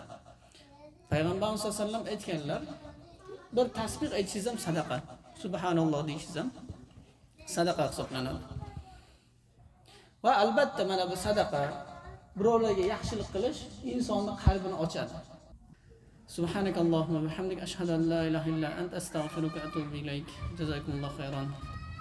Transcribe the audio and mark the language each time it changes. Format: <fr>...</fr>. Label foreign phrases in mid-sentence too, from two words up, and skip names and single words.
<uz>Payg'ambarimiz</uz> <ar>صلى الله عليه وسلم</ar> <uz>aytganlar, bir tasbih aytishingiz ham sadaqa. Subhanalloh deyishingiz ham sadaqa hisoblanadi. Va albatta mana bu sadaqa birovlarga yaxshilik qilish insonning qalbini ochadi.</uz> <ar>سبحانك اللهم وبحمدك أشهد أن لا إله إلا أنت أستغفرك وأتوب إليك. جزاكم الله خيرا.</ar>